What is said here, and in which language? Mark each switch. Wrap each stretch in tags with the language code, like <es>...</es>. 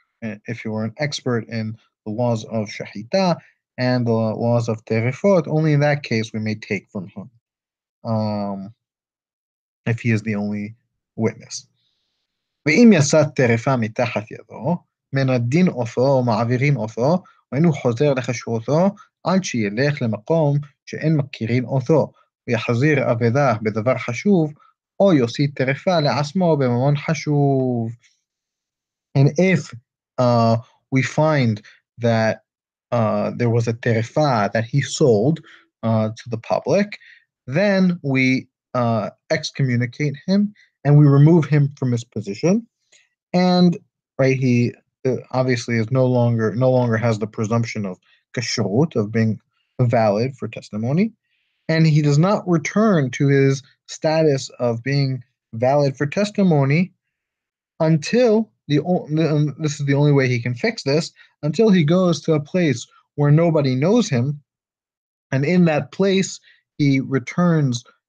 <en>If you were an expert in the laws of Shehita and the laws of Tarifa, only in that case we may take from him, if he is the only witness.</en> <he>ואם יצא טרפה מתחת ידו, מנדין אותו ומעבירין אותו, ואינו חוזר לכשרותו, עד שילך למקום שאין מכירין אותו, ויחזיר אבדה בדבר חשוב, או יוציא טרפה לעצמו בממון חשוב.</he> <en>And if we find that there was a tarifa that he sold to the public, then we excommunicate him and we remove him from his position. And right, he obviously is no longer has the presumption of kashrut, of being valid for testimony, and he does not return to his status of being valid for testimony until this is the only way he can fix this, until he goes to a place where nobody knows him, and in that place he returns.</en>